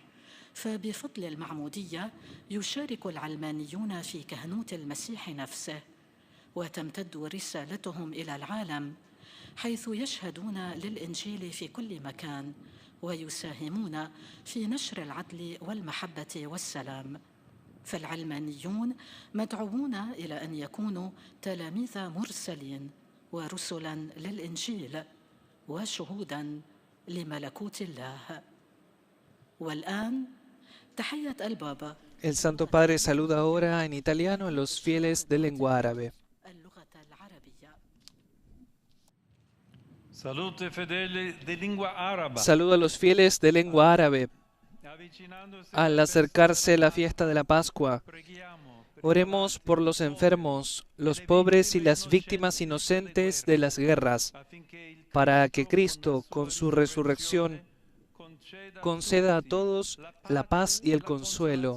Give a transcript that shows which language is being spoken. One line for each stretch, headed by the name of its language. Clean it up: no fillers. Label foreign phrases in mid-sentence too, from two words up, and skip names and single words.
Arabic: فبفضل المعمودية يشارك العلمانيون في كهنوت المسيح نفسه، وتمتد رسالتهم إلى العالم، حيث يشهدون للإنجيل في كل مكان ويساهمون في نشر العدل والمحبة والسلام. فالعلمانيون مدعوون إلى أن يكونوا تلاميذ مرسلين ورسلا للإنجيل وشهودا لملكوت الله. والآن تحية البابا.
Spanish: El Santo Padre saluda ahora en italiano a los fieles de lengua árabe.
Italian: Salute fedeli de lingua araba.
Spanish: Saludo a los fieles de lengua árabe. Al acercarse la fiesta de la Pascua, oremos por los enfermos, los pobres y las víctimas inocentes de las guerras, para que Cristo, con su resurrección, conceda a todos la paz y el consuelo.